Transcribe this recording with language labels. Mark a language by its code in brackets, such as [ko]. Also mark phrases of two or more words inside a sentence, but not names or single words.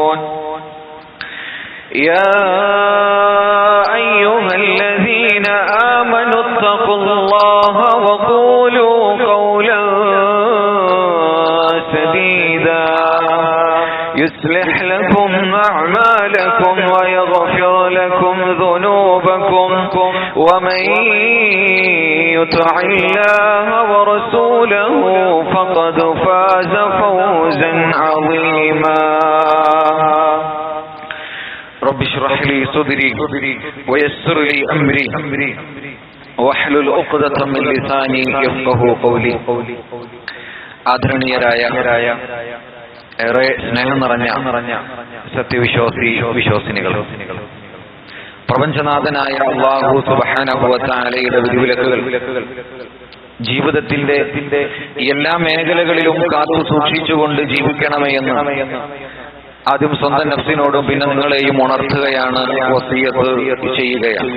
[ar] يا أيها الذين آمنوا اتقوا الله وقولوا قولا سديدا يصلح لكم أعمالكم ويغفر لكم ذنوبكم ومن يطع الله ورسوله فقد فاز فوزا عظيما. رب اشرح لي صدري ويسر لي أمري واحلل عقدة من لساني يفقهوا قولي. [ml] ആദരണീയരായ ഏറെ സ്നേഹം നിറഞ്ഞ സത്യവിശ്വാസിനികൾ, പ്രപഞ്ചനാഥനായ അല്ലാഹു [ar] سبحانه وتعالى [ml] വിധിവിലക്കുകൾ ജീവിതത്തിന്റെ എല്ലാ മേഖലകളിലും കാത്തു സൂക്ഷിച്ചുകൊണ്ട് ജീവിക്കണമേ എന്ന് ആദ്യം സ്വന്തം നഫ്സിനോടും പിന്നെ നിങ്ങളെയും ഉണർത്തുകയാണ്, വസിയത്ത് ചെയ്യുകയാണ്.